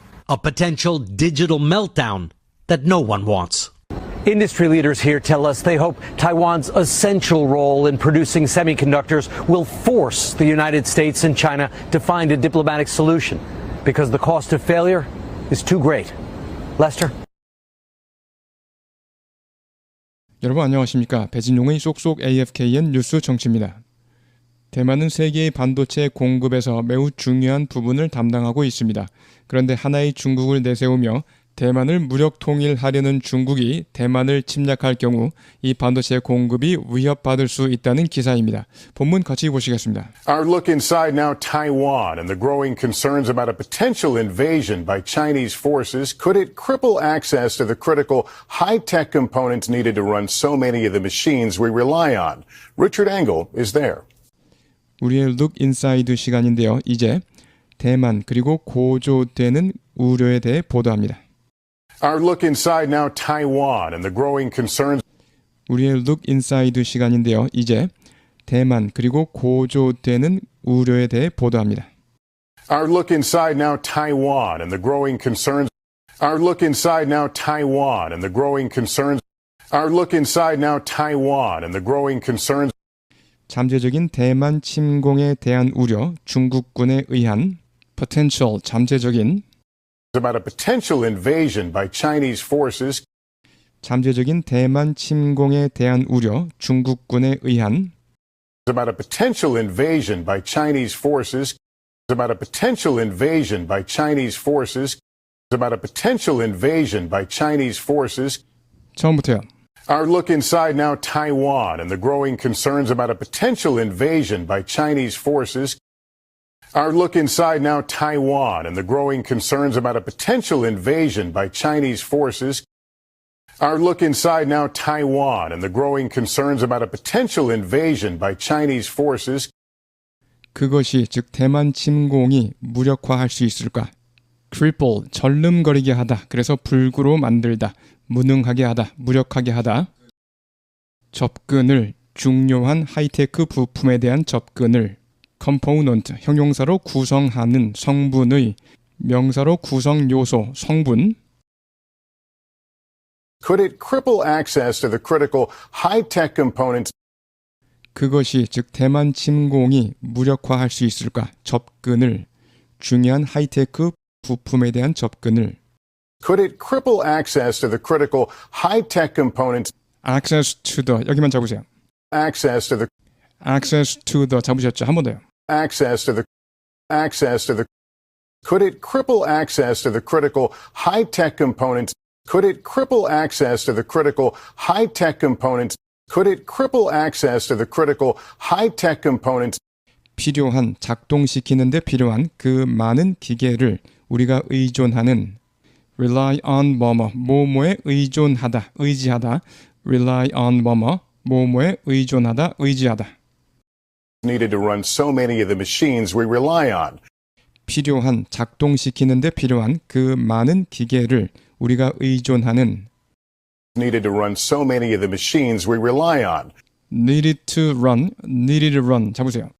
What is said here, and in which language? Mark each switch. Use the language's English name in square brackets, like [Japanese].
[English] A potential digital meltdown that no one wants. Industry leaders here tell us they hope Taiwan's essential role in producing semiconductors will force the United States and China to find a diplomatic solution because the cost of failure is too great. Lester? [Korean] 여러분 안녕하십니까? 배진용의 쏙쏙 AFKN 뉴스 정치입니다. 대만은 세계의 반도체 공급에서 매우 중요한 부분을 담당하고 있습니다. 그런데 하나의 중국을 내세우며 대만을 무력 통일하려는 중국이 대만을 침략할 경우 이 반도체 공급이 위협받을 수 있다는 기사입니다. 본문 같이 보시겠습니다. [English] Our look inside now Taiwan and the growing concerns about a potential invasion by Chinese forces. Could it cripple access to the critical high-tech components needed to run so many of the machines we rely on? Richard Engel is there. [Korean] 우리의 룩 인사이드 시간인데요. 이제 대만 그리고 고조되는 우려에 대해 보도합니다. [English] Our look inside now Taiwan and the growing concerns. [Korean] 우리의 룩 인사이드 시간인데요. 이제 대만 그리고 고조되는 우려에 대해 보도합니다. [English] Our look inside now Taiwan and the growing concerns. Our look inside now Taiwan and the growing concerns. Our look inside now Taiwan and the growing concerns. [Korean] 잠재적인 대만 침공에 대한 우려, 중국군에 의한 potential 잠재적인 [English] about a potential invasion by Chinese forces [Korean] 잠재적인 대만 침공에 대한 우려, 중국군에 의한 [English] about a potential invasion by Chinese forces about a potential invasion by Chinese forces about a potential invasion by Chinese forces. [Korean] 처음부터요. [English] Our look inside now Taiwan and the growing concerns about a potential invasion by Chinese forces. Our look inside now Taiwan and the growing concerns about a potential invasion by Chinese forces. Our look inside now Taiwan and the growing concerns about a potential invasion by Chinese forces. [Korean] 그것이 즉 대만 침공이 무력화할 수 있을까? cripple, 절름거리게 하다. 그래서 불구로 만들다. 무능하게 하다. 무력하게 하다. 접근을, 중요한 하이테크 부품에 대한 접근을 component, 형용사로 구성하는 성분의 명사로 구성 요소, 성분 [English] Could it cripple access to the critical high-tech components [Korean] 그것이 즉 대만 침공이 무력화할 수 있을까? 접근을, 중요한 하이테크 부품에 대한 접근을 [English] Could it cripple access to the critical high-tech components access to the [Korean] 여기만 잡으세요. [English] access to the [Korean] 잡으셨죠? 한 번 더요. [English] access to the Could it cripple access to the critical high-tech components Could it cripple access to the critical high-tech components Could it cripple access to the critical high-tech components [Korean] 필요한, 작동시키는 데 필요한 그 많은 기계를 우리가 의존하는 rely on 뭐뭐에 의존하다, 의지하다 rely on 뭐뭐에 의존하다, 의지하다 [English] needed to run so many of the machines we rely on [Korean] 필요한, 작동시키는 데 필요한 그 많은 기계를 우리가 의존하는 [English] needed to run so many of the machines we rely on needed to run [Korean] 잡으세요.